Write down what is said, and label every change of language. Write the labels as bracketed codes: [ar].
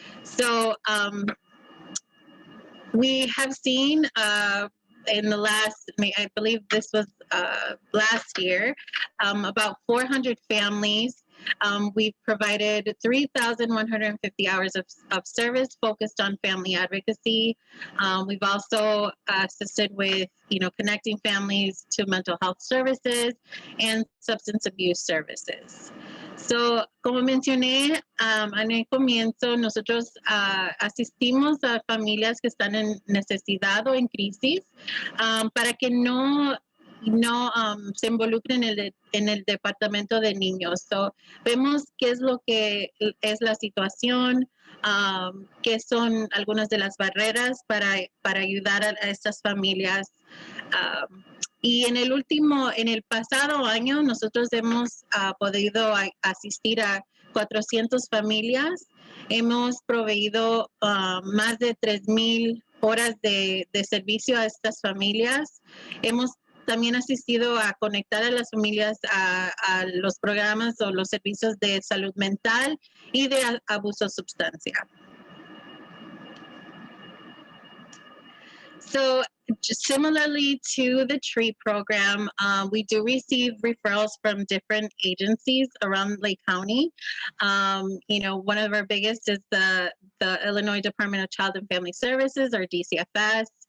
[en] So we have seen in the last, I believe this was last year, about 400 families. We've provided 3,150 hours of service focused on family advocacy. We've also assisted with, connecting families to mental health services and substance abuse services. [es] So, como mencioné en el comienzo, nosotros asistimos a familias que están en necesidad o en crisis para que no no se involucren en el departamento de niños. So, vemos qué es lo que es la situación, qué son algunas de las barreras para ayudar a estas familias. Y en el pasado año, nosotros hemos podido asistir a 400 familias. Hemos proveído más de 3,000 horas de servicio a estas familias. Hemos también asistido a conectar a las familias a los programas o los servicios de salud mental y de abuso de sustancia. [en] So similarly to the TREAT program, we do receive referrals from different agencies around Lake County. One of our biggest is the Illinois Department of Child and Family Services, or DCFS.